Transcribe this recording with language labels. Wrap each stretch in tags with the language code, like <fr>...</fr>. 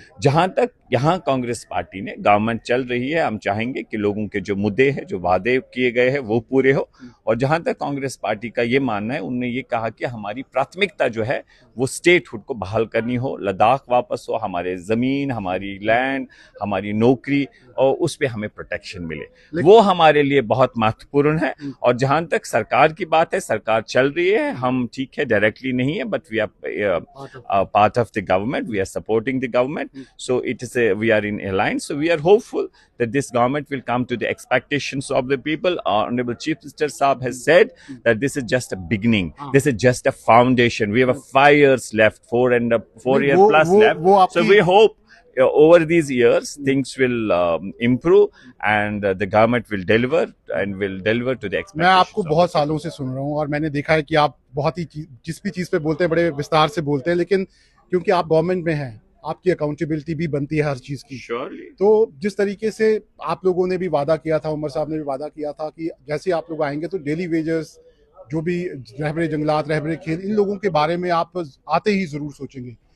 <hi>जहां तक यहाँ कांग्रेस पार्टी ने, गवर्नमेंट चल रही है, हम चाहेंगे कि लोगों के जो मुद्दे हैं, जो वादे किए गए हैं, वो पूरे हो। और जहां तक कांग्रेस पार्टी का ये मानना है, उन्होंने ये कहा कि हमारी प्राथमिकता जो है वो स्टेटहुड को बहाल करनी हो, लद्दाख वापस हो, हमारे जमीन, हमारी लैंड, हमारी नौकरी, और उस पर हमें प्रोटेक्शन मिले, वो हमारे लिए बहुत महत्वपूर्ण है। और जहां तक सरकार की बात है, सरकार चल रही है, हम ठीक है डायरेक्टली नहीं है,</hi> <en>But we are part of the government, we are supporting the government, so we are in alliance, so we are hopeful that this government will come to the expectations of the people. Our honorable chief minister Saab has said that this is just a beginning, this is just a foundation. We have 5 years left, 4 year plus left, so we hope over these years things will improve and the government will deliver and will deliver to the expectations.</en> <hi>मैं आपको बहुत सालों से सुन रहा हूँ और मैंने देखा है कि आप बहुत ही जिस भी चीज पे बोलते हैं बड़े विस्तार से बोलते हैं, लेकिन क्योंकि आप गवर्नमेंट में हैं, आपकी अकाउंटेबिलिटी भी बनती है हर चीज की।</hi> <en>Surely.</en> <hi>तो जिस तरीके से आप लोगों ने भी वादा किया था, उमर साहब ने भी वादा किया था कि जैसे आप लोग आएंगे तो डेली वेजेस, जो भी रहबरे जंगलात, रहबरे खेल, इन लोगों के बारे में आप आते ही जरूर सोचेंगे।</hi>